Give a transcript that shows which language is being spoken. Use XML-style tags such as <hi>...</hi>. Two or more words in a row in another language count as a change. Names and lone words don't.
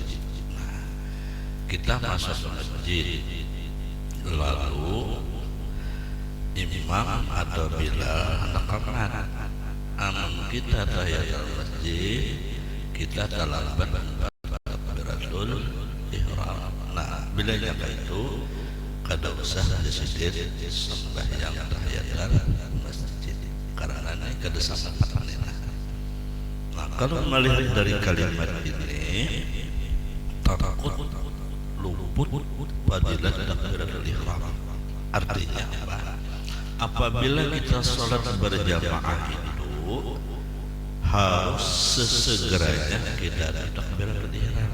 <bjn>Nah, kita masuk masjid, lalu imam atau bilal hendak aman kita tahiyatul masjid, kita terlambat takbiratul ihram. Nah, bila nyata itu kada usah disidir sembahyang tahiyatul masjid, karena ini kada sampat. Nah,</bjn> <id>kalau melihat dari kalimat ini, takut luput fadilah takbiratul ihram. Artinya apa? Apabila kita sholat berjamaah itu harus sesegeranya kita takbiratul ihram.</id>